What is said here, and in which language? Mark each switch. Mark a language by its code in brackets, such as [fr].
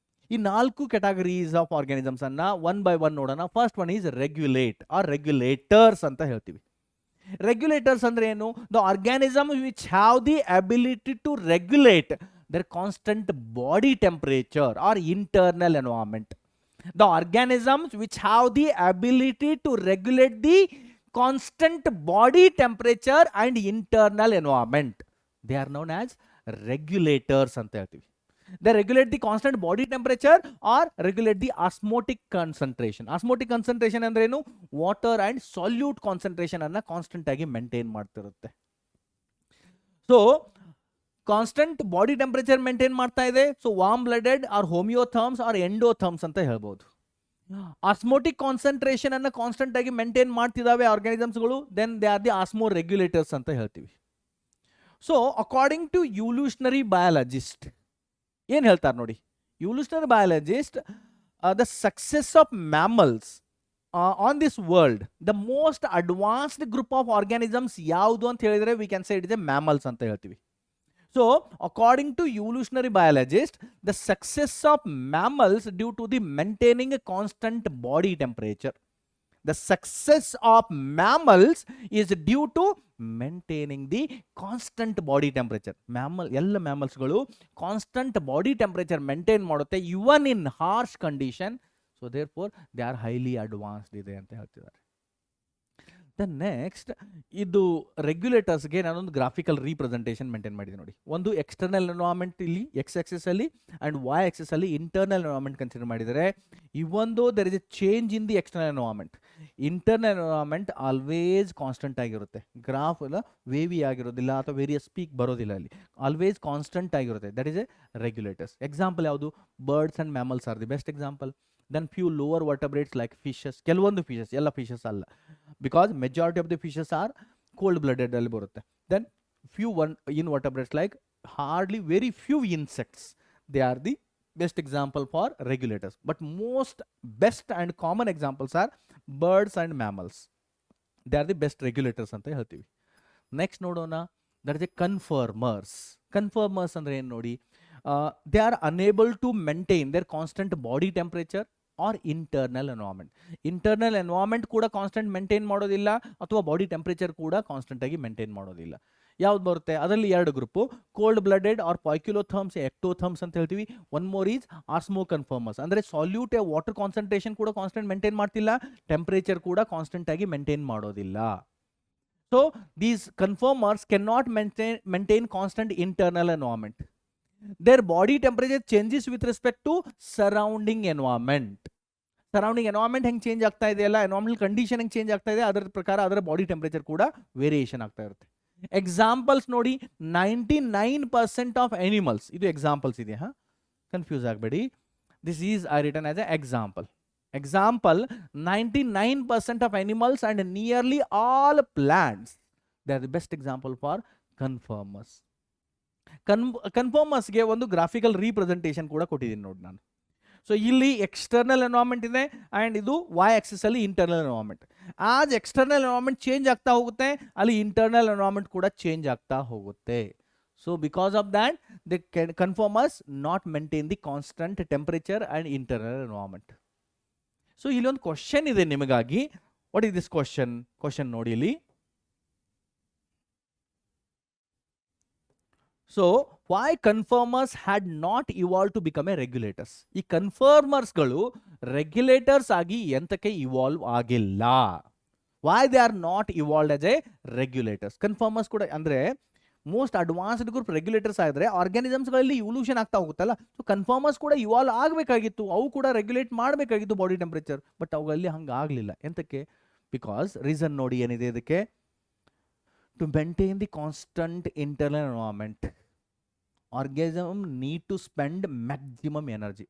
[kn] ಈ 4 categories of organisms ಅನ್ನ one by one ನೋಡೋಣ. First one is regulate R regulators ಅಂತ ಹೇಳ್ತೀವಿ. ರೆಗ್ಯುಲೇಟರ್ಸ್ ಅಂದ್ರೆ ಏನು? [en] The organism which have the ability to regulate their constant body temperature or internal environment. The organisms which have the ability to regulate the constant body temperature and internal environment, they are known as regulators [kn] ಅಂತ ಹೇಳ್ತೀವಿ. [en] They regulate the constant body temperature or regulate the osmotic concentration. [kn] Osmotic concentration ಅಂದ್ರೆ ಏನು? Water and salute concentration ಅನ್ನ constant ಆಗಿ maintain ಮಾಡ್ತಿರುತ್ತೆ. So constant body temperature maintain ಮಾಡ್ತಾ ಇದೆ. So warm blooded R ಹೋಮಿಯೋಥರ್ಮ್ಸ್ R ಎಂಡೋಥರ್ಮ್ಸ್ ಅಂತ ಹೇಳ್ಬೋದು. ಆಸ್ಮೋಟಿಕ್ ಕಾನ್ಸಂಟ್ರೇಷನ್ ಅನ್ನ constant ಆಗಿ maintain ಮಾಡ್ತಿದ್ದಾವೆ ಆರ್ಗ್ಯಾನಿಸಮ್ಸ್ಗಳು, [en] then they are the osmoregulators [kn] ಅಂತ ಹೇಳ್ತೀವಿ. ಸೊ ಅಕಾರ್ಡಿಂಗ್ ಟು ಇವ್ಲ್ಯೂಷನರಿ ಬಯಾಲಜಿಸ್ಟ್ ಏನ್ ಹೇಳ್ತಾರೆ ನೋಡಿ, ಇವ್ಲ್ಯೂಷನರಿ biologist [en] the success of mammals on this world, [kn] the most advanced group of organisms ಯಾವುದು ಅಂತ ಹೇಳಿದ್ರೆ [en] we can say it is a mammals [kn] ಅಂತ ಹೇಳ್ತೀವಿ. [en] So, according to evolutionary biologists, the success of mammals due to the maintaining a constant body temperature. The success of mammals is due to maintaining the constant body temperature. [kn] ಎಲ್ಲ mammals constant body temperature maintain ಮಾಡುತ್ತೆ [en] even in harsh condition. So, therefore, they are highly advanced [kn] ಇದೆ ಅಂತ ಹೇಳ್ತಿದ್ದಾರೆ. Next ಇದು ರೆಗ್ಯುಲೇಟರ್ಸ್ಗೆ ನಾನೊಂದು graphical representation maintain ಮಾಡಿದ್ದೀನಿ ನೋಡಿ. ಒಂದು ಎಕ್ಸ್ಟರ್ನಲ್ ಎನ್ವೈರನ್ಮೆಂಟ್ ಇಲ್ಲಿ ಎಕ್ಸ್ ಆಕ್ಸಿಸ್ ಅಲ್ಲಿ ಅಂಡ್ ವೈ ಆಕ್ಸಿಸ್ ಅಲ್ಲಿ ಇಂಟರ್ನಲ್ ಎನ್ವೈರನ್ಮೆಂಟ್ ಕನ್ಸಿಡರ್ ಮಾಡಿದರೆ, ಇವೊಂದು [en] There is a change in the external environment. [kn] Internal environment always constant ಆಗಿರುತ್ತೆ. ಗ್ರಾಫ್ ಎಲ್ಲ ವೇವಿ ಆಗಿರೋದಿಲ್ಲ ಅಥವಾ ವೇರಿಯಸ್ ಪೀಕ್ ಬರೋದಿಲ್ಲ, ಅಲ್ಲಿ ಆಲ್ವೇಸ್ ಕಾನ್ಸ್ಟೆಂಟ್ ಆಗಿರುತ್ತೆ. [en] That is a regulators. Example ಯಾವುದು? Birds and mammals are the best example. Then few lower vertebrates like fishes, [kn] ಕೆಲವೊಂದು fishes, ಎಲ್ಲ ಫಿಶಸ್ ಅಲ್ಲ, [en] because majority of the fishes are cold blooded [kn] ಅಲ್ಲಿ ಬರುತ್ತೆ. [en] Then few invertebrates like hardly very few insects, they are the best example for regulators. But most best and common examples are birds and mammals. They are the best regulators [kn] ಅಂತ ಹೇಳ್ತೀವಿ. [en] Next ನೋಡೋಣ, that is a conformers. [kn] ಕನ್ಫರ್ಮರ್ಸ್ ಅಂದ್ರೆ ಏನು ನೋಡಿ, [en] they are unable to maintain their constant body temperature or internal environment. [kn] Internal environment ಕೂಡ constant maintain ಮಾಡೋದಿಲ್ಲ ಅಥವಾ body temperature ಕೂಡ ಕಾನ್ಸ್ಟೆಂಟ್ ಆಗಿ ಮೇಂಟೈನ್ ಮಾಡೋದಿಲ್ಲ. ಯಾವ್ದು ಬರುತ್ತೆ? ಅದರಲ್ಲಿ 2 ಗ್ರೂಪು, ಕೋಲ್ಡ್ ಬ್ಲಡೆಡ್ ಆರ್ ಪಾಯ್ಕ್ಯುಲೋಥರ್ಮ್ಸ್, ಎಕ್ಟೋಥರ್ಮ್ಸ್ ಅಂತ ಹೇಳ್ತೀವಿ. ಒನ್ ಮೋರ್ ಈಸ್ ಆಸ್ಮೋ ಕನ್ಫರ್ಮರ್ಸ್, ಅಂದರೆ ಸಾಲ್ಯೂಟ್ ವಾಟರ್ ಕಾನ್ಸಂಟ್ರೇಷನ್ ಕೂಡ ಕಾನ್ಸ್ಟೆಂಟ್ ಮೇಂಟೈನ್ ಮಾಡ್ತಿಲ್ಲ, ಟೆಂಪರೇಚರ್ ಕೂಡ ಕಾನ್ಸ್ಟೆಂಟ್ ಆಗಿ ಮೇಂಟೈನ್ ಮಾಡೋದಿಲ್ಲ. [en] So these conformers can not maintain constant internal environment. Their body temperature changes with respect to surrounding environment. [kn] Surrounding environment ಹೆಂಗೆ change ಆಗ್ತಾ ಇದೆಯಲ್ಲ, environmental condition ಹೆಂಗೆ ಚೇಂಜ್ ಆಗ್ತಾ ಇದೆ, ಅದರ ಪ್ರಕಾರ ಅದರ ಬಾಡಿ ಟೆಂಪರೇಚರ್ ಕೂಡ ವೇರಿಯೇಷನ್ ಆಗ್ತಾ ಇರುತ್ತೆ. ಎಕ್ಸಾಂಪಲ್ಸ್ ನೋಡಿ, 99% ಆಫ್ ಎನಿಮಲ್ಸ್, ಇದು ಎಕ್ಸಾಂಪಲ್ಸ್ ಇದೆ, ಕನ್ಫ್ಯೂಸ್ ಆಗಬೇಡಿ. [en] This is I written as a example. Example, 99% of animals and nearly all plants, they are the best example for conformers. [kn] ಕನ್ಫರ್ಮರ್ಸ್ಗೆ ಒಂದು ಗ್ರಾಫಿಕಲ್ ರೀಪ್ರೆಸೆಂಟೇಷನ್ ಕೂಡ ಕೊಟ್ಟಿದ್ದೀನಿ ನೋಡಿ ನಾನು. ಸೊ ಇಲ್ಲಿ ಎಕ್ಸ್ಟರ್ನಲ್ ಎನ್ವೈರನ್ಮೆಂಟ್ ಇದೆ ಆ್ಯಂಡ್ ಇದು ವೈ ಆಕ್ಸಿಸ್ ಅಲ್ಲಿ internal environment. As external environment change ಆಗ್ತಾ ಹೋಗುತ್ತೆ, ಅಲ್ಲಿ ಇಂಟರ್ನಲ್ ಎನ್ವೈರನ್ಮೆಂಟ್ ಕೂಡ ಚೇಂಜ್ ಆಗ್ತಾ ಹೋಗುತ್ತೆ. [en] So because of that, the conformers not maintain the constant temperature and internal environment. [kn] So ಇಲ್ಲಿ ಒಂದು ಕ್ವಶನ್ ಇದೆ ನಿಮಗಾಗಿ. [en] What is this question? [kn] Question ನೋಡಿ ಇಲ್ಲಿ. [en] So why conformers had not evolved to become a regulators? [kn] ಈ ಕನ್ಫರ್ಮರ್ಸ್ಗಳು regulators ಆಗಿ ಎಂತಕ್ಕೆ evolve ಆಗಿಲ್ಲ? [en] why they are not evolved as a regulators? [kn] ಕನ್ಫರ್ಮರ್ಸ್ ಕೂಡ ಅಂದ್ರೆ ಮೋಸ್ಟ್ ಅಡ್ವಾನ್ಸ್ಡ್ ಗ್ರೂಪ್ ರೆಗ್ಯುಲೇಟರ್ಸ್ ಆಗಿದ್ರೆ ಆರ್ಗಾನಿಸಮ್ಸ್ಗಳಲ್ಲಿ ಇವಲ್ಯೂಷನ್ ಆಗ್ತಾ ಹೋಗುತ್ತಲ್ಲ. ಸೊ ಕನ್ಫರ್ಮರ್ಸ್ ಕೂಡ ಇವಾಲ್ವ್ ಆಗಬೇಕಾಗಿತ್ತು, ಅವು ಕೂಡ ರೆಗ್ಯುಲೇಟ್ ಮಾಡಬೇಕಾಗಿತ್ತು ಬಾಡಿ ಟೆಂಪರೇಚರ್. ಬಟ್ ಅವುಗಳಲ್ಲಿ ಹಂಗೆ ಆಗಲಿಲ್ಲ. ಎಂತಕ್ಕೆ? ಬಿಕಾಸ್ ರೀಸನ್ ನೋಡಿ ಏನಿದೆ ಇದಕ್ಕೆ. [en] To maintain the constant internal environment, organism need to spend maximum energy.